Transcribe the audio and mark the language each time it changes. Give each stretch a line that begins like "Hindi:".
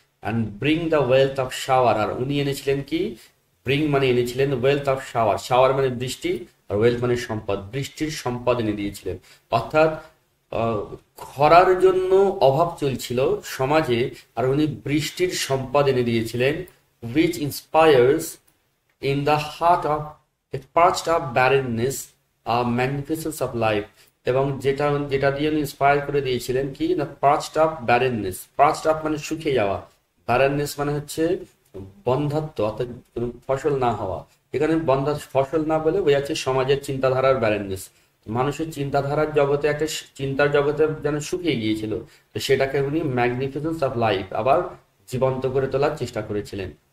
English: and bring the wealth of shower,
Bangla: আর উনি এনেছিলেন কি, ব্রিং মানে এনেছিলেন ওয়েলথ অফ শাওয়ার। শাওয়ার মানে বৃষ্টি, আর ওয়েলথ মানে সম্পদ, বৃষ্টির সম্পদ এনে দিয়েছিলেন। অর্থাৎ আহ, খরার জন্য অভাব চলছিল সমাজে, আর উনি বৃষ্টির সম্পদ এনে দিয়েছিলেন।
English: which inspires in the heart of a parched up barrenness a magnificence of life,
Bangla: এবং যেটা যেটা দিয়ে উনি ইন্সপায়ার করে দিয়েছিলেন কি না,
English: Parched up barrenness.
Bangla: পার্চড আপ মানে শুকিয়ে যাওয়া, ব্যারেননেস মানে হচ্ছে বন্ধ্যাত্ব, অর্থাৎ কোনো ফসল না হওয়া। এখানে বন্ধা ফসল না বলে বোঝাচ্ছে সমাজের চিন্তাধারার ব্যারেননেস। মানুষের চিন্তাধারার জগতে একটা চিন্তার জগতে যেন শুকিয়ে গিয়েছিল, তো সেটাকে উনি ম্যাগনিফিসেন্স অফ লাইফ আবার জীবন্ত করে তোলার চেষ্টা করেছিলেন।